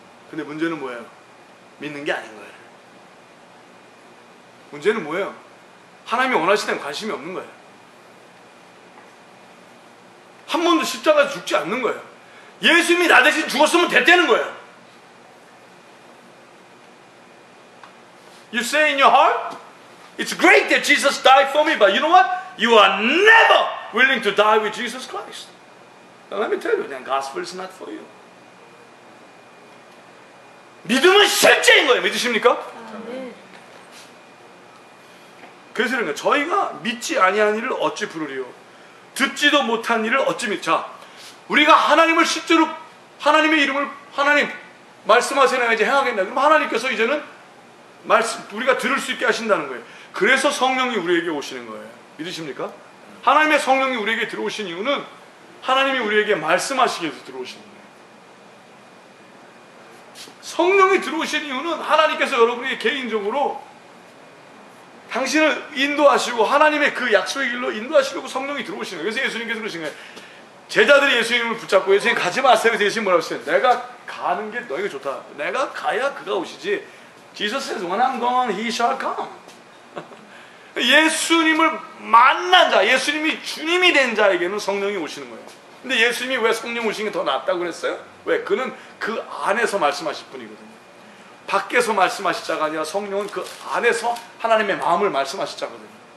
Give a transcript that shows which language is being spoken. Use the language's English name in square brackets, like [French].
[Korean] 근데 문제는 뭐예요? 믿는 게 아닌 거예요. 문제는 뭐예요? 하나님이 원하시는 데는 관심이 없는 거예요. 한 번도 십자가에서 죽지 않는 거예요. 예수님이 나 대신 죽었으면 됐다는 거예요. [English] You say in your heart, it's great that Jesus died for me, but you know what? You are never willing to die with Jesus Christ. Now let me tell you, then gospel is not for you. [Korean] 믿음은 실제인 거예요. 믿으십니까? 그래서 그런 거예요. 저희가 믿지 아니한 일을 어찌 부르리요? 듣지도 못한 일을 어찌 믿자? 우리가 하나님을 실제로 하나님의 이름을 하나님 말씀하세요. 내가 이제 행하겠다. 그럼 하나님께서 이제는 우리가 들을 수 있게 하신다는 거예요. 그래서 성령이 우리에게 오시는 거예요. 믿으십니까? 하나님의 성령이 우리에게 들어오신 이유는 하나님이 우리에게 말씀하시기 위해서 들어오시는 거예요. 성령이 들어오신 이유는 하나님께서 여러분에게 개인적으로 당신을 인도하시고 하나님의 그 약속의 길로 인도하시려고 성령이 들어오시는 거예요. 그래서 예수님께서 그러신 거예요. 제자들이 예수님을 붙잡고 예수님 가지 마세요. 그래서 예수님 뭐라고 했어요? 내가 가는 게 너에게 좋다. 내가 가야 그가 오시지. [English] Jesus says, when I'm gone, he shall come. [Korean] 예수님을 만난 자, 예수님이 주님이 된 자에게는 성령이 오시는 거예요. 근데 예수님이 왜 성령 오시는 게 더 낫다고 그랬어요? 왜? 그는 그 안에서 말씀하실 분이거든요. 밖에서 말씀하실 자가 아니라 성령은 그 안에서 하나님의 마음을 말씀하실 자거든요.